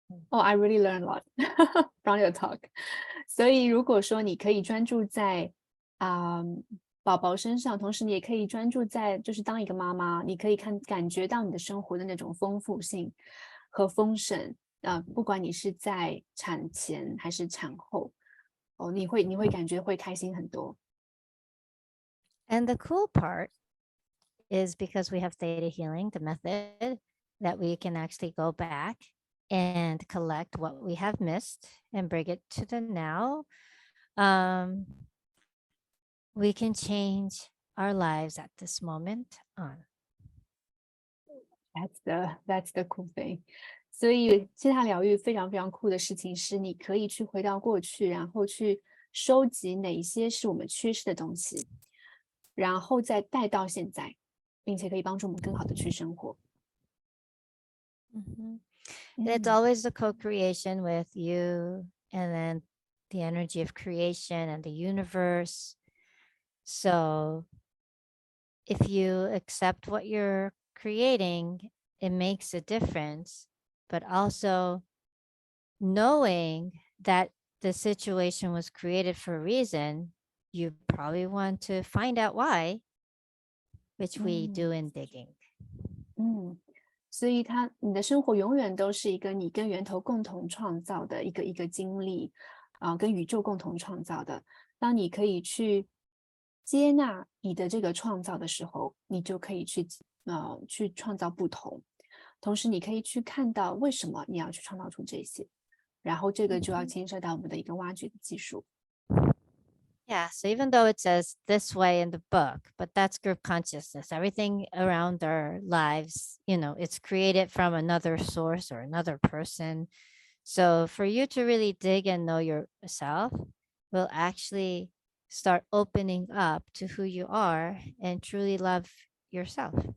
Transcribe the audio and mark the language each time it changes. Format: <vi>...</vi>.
<en>Oh, I really learned a lot from your talk.</en> <zh>所以如果说你可以专注在宝宝身上，同时你也可以专注在就是当一个妈妈，你可以感觉到你的生活的那种丰富性和丰盛不管你是在产前还是产后你会感觉会开心很多。</zh> <en>And the cool part is because we have theta healing, the method that we can actually go back and collect what we have missed and bring it to the now. We can change our lives at this moment on. That's the cool thing.</en> <zh>所以线下疗愈非常非常酷的事情是，你可以去回到过去，然后去收集哪一些是我们缺失的东西，然后再带到现在，并且可以帮助我们更好的去生活。</zh> <en>And it's always the co-creation with you and then the energy of creation and the universe. So if you accept what you're creating, it makes a difference, but also knowing that the situation was created for a reason, you probably want to find out why, which we do in digging.</en> <zh>所以你的生活永远都是一个你跟源头共同创造的一个经历，跟宇宙共同创造的。当你可以去接纳你的这个创造的时候，你就可以去创造不同。同时，你可以去看到为什么你要去创造出这些，然后这个就要牵涉到我们的一个挖掘的技术。</zh> <en>Yeah, so even though it says this way in the book, but that's group consciousness. Everything around our lives, it's created from another source or another person. So for you to really dig and know yourself will actually start opening up to who you are and truly love yourself.</en>